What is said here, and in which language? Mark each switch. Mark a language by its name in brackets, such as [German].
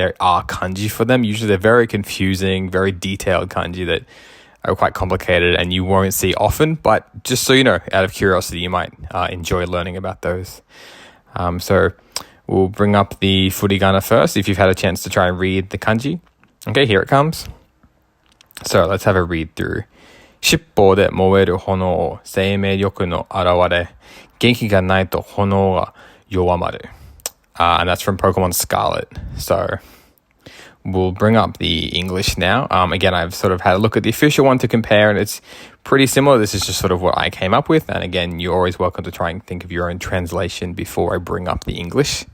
[English] There are kanji for them. Usually they're very confusing, very detailed kanji that are quite complicated and you won't see often. But just so you know, out of curiosity, you might enjoy learning about those. So we'll bring up the furigana first if you've had a chance to try and read the kanji. Okay, here it comes. So let's have a read through. [Japanese] 尻尾で燃える炎、生命力の現れ、元気がないと炎が弱まる。 [English] And that's from Pokemon Scarlet. So we'll bring up the English now. Again, I've sort of had a look at the official one to compare, and it's pretty similar. This is just sort of what I came up with. And again, you're always welcome to try and think of your own translation before I bring up the English.